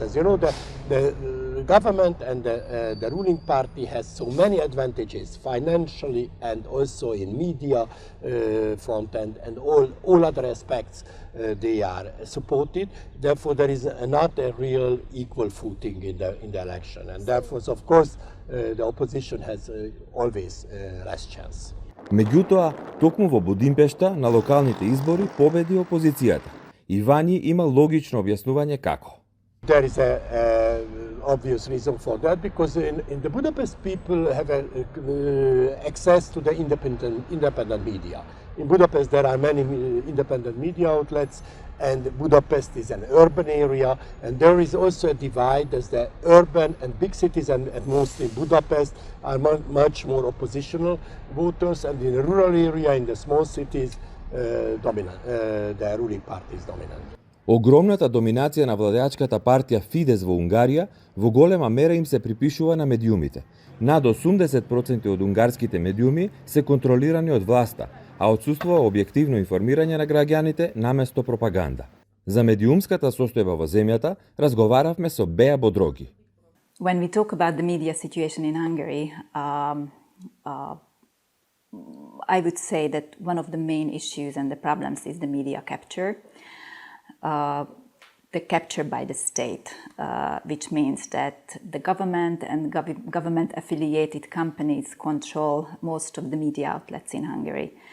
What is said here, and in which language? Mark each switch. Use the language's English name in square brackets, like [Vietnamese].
[English] As you know, the government and the ruling party has so many advantages financially and also in media front and all other aspects they are supported. Therefore, there is not a real equal footing in the election, and therefore, of course, the opposition has always less chance. [Macedonian] Меѓутоа, токму во Будимпешта на локалните избори победи опозицијата. Ивани има логично објаснување како. [English] There is a obvious reason for that, because in the Budapest people have access to the independent media. In Budapest there are many independent media outlets, and Budapest is an urban area, and there is also a divide as the urban and big cities and mostly Budapest are much more oppositional voters, and in the rural area, in the small cities, the ruling party is dominant. [Macedonian] Огромната доминација на владеачката партија Фидес во Унгарија во голема мера им се припишува на медиумите. Над 80% од унгарските медиуми се контролирани од власта, а отсуствува објективно информирање на граѓаните наместо пропаганда. За медиумската состојба во земјата разговаравме со Беа Бодроги. [English] When we talk about the media situation in Hungary, I would say that one of the main issues and the problems is the media capture. The capture by the state, which means that the government and government-affiliated companies control most of the media outlets in Hungary.